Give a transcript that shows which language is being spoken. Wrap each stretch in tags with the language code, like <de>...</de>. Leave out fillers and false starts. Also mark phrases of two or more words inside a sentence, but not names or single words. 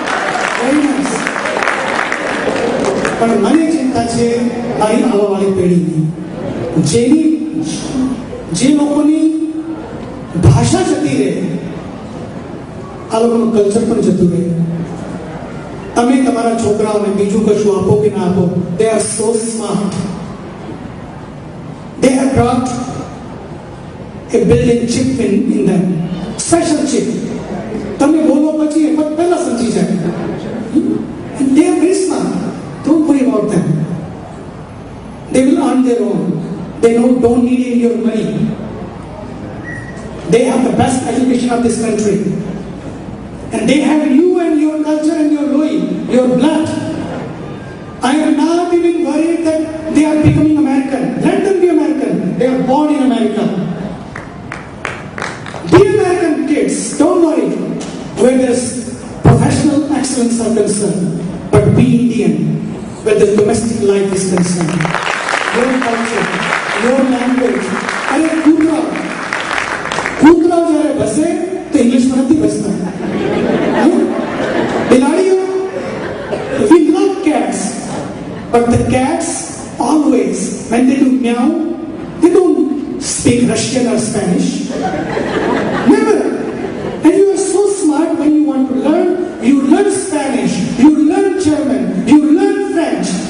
<gu>પણ મને ચિંતા છે મારી આવવાવાળી પેઢીની, જે લોકોની ભાષા જતી રહે, આ લોકોનું કલ્ચર પણ જતું રહે. તમે તમારા છોકરાઓને બીજું કશું આપો કે ના આપો,</gu> <en>they are so smart, they have got a built-in chip in them, special chip.</en> <gu>તમે બોલો પછી એ પહેલા સમજી જાય.</gu> <en>They are very smart. Don't worry about them. They will earn their own. They don't need your money. They have the best education of this country. And they have you and your culture and your loy, your blood. I am not even worried that they are becoming American. Let them be American. They are born in America. Be American kids. Don't worry where there's professional excellence are concerned. But be Indian where the domestic life is concerned. Your culture, your language.</en> <hi>अरे कूतरा जયારે बसे तो इंग्लिश में नहीं बसता.</hi> <en>Biladiyo, we love cats, but the cats always, when they do meow, they don't speak Russian or Spanish. Never. And you are so smart when you want to learn. You learn Spanish, you learn German, you learn French.</en>